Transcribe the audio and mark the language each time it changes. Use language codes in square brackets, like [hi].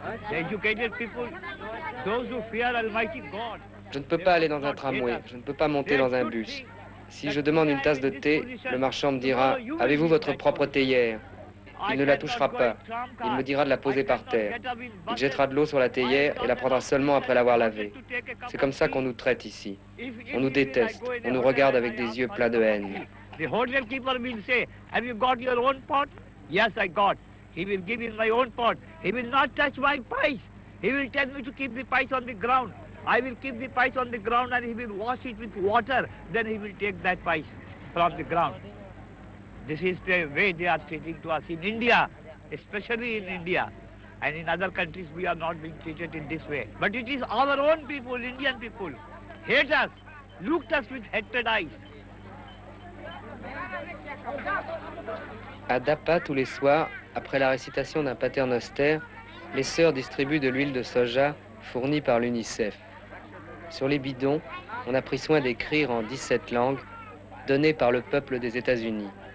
[en] The educated people, those who fear Almighty God. [fr] Je ne peux pas aller dans un tramway, je ne peux pas monter dans un bus. Si je demande une tasse de thé, le marchand me dira « Avez-vous votre propre théière ?» Il ne la touchera pas. Il me dira de la poser par terre. Il jettera de l'eau sur la théière et la prendra seulement après l'avoir lavée. C'est comme ça qu'on nous traite ici. On nous déteste, on nous regarde avec des yeux pleins de haine. [en] The hotel keeper will say, have you got your own pot? Yes, I got. He will give in my own pot. He will not touch my pies. He will tell me to keep the pies on the ground. I will keep the pies on the ground and he will wash it with water. Then he will take that pies from the ground. This is the way they are treating to us in India, especially in India. And in other countries we are not being treated in this way. But it is our own people, Indian people, hate us, looked us with hatred eyes. [fr] À Dapa, tous les soirs, après la récitation d'un pater noster, les sœurs distribuent de l'huile de soja fournie par l'UNICEF. Sur les bidons, on a pris soin d'écrire en 17 langues, données par le peuple des États-Unis.